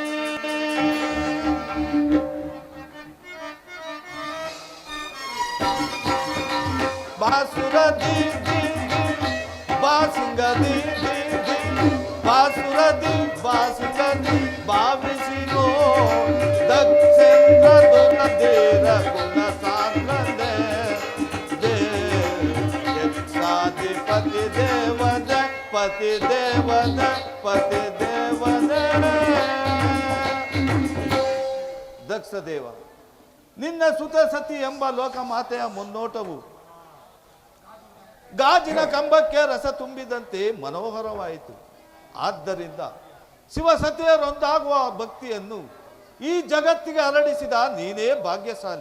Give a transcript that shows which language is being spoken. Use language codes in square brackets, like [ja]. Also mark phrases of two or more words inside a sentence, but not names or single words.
[kn] ಬಾಸುರದಿ ಬಾಸಿಂಗದಿ ಬಾಸುರದಿ ಬಾಸಿಂಗದಿ ಭಾವಿಸಿನೋ ದಕ್ಷೇಂದ್ರ ದುರಧೀರ ಗುಣ ಸಾಂದ್ರನೇ ಸಾಧಿಪತಿ ದೇವನ ಪತಿ ದೇವನ ಪತಿ ದೇವನ. ದಕ್ಷ ದೇವ, ನಿನ್ನ ಸುತ ಸತಿ ಎಂಬ ಲೋಕಮಾತೆಯ ಮುನ್ನೋಟವು ಗಾಜಿನ ಕಂಬಕ್ಕೆ ರಸ ತುಂಬಿದಂತೆ ಮನೋಹರವಾಯಿತು. ಆದ್ದರಿಂದ ಶಿವಸತಿಯರೊಂದಾಗುವ ಭಕ್ತಿಯನ್ನು ಈ ಜಗತ್ತಿಗೆ ಹರಡಿಸಿದ ನೀನೇ ಭಾಗ್ಯಶಾಲಿ.